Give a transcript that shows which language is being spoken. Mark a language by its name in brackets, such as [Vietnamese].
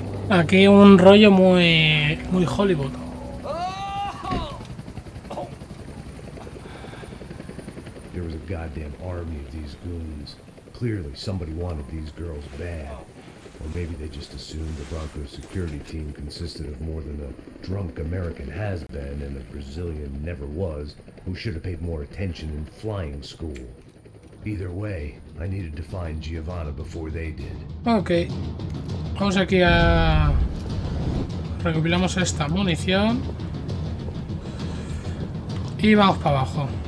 [Spanish] Aquí un rollo muy Hollywood. [English] There was a goddamn army of these goons. Clearly somebody wanted these girls bad. Or maybe they just assumed the Bronco security team consisted of more than a drunk American has-been and a Brazilian never-was who should have paid more attention in flying school. Either way, I needed to find Giovanna before they did. [Spanish] Ok. Vamos aquí a... Recopilamos esta munición. Y vamos para abajo.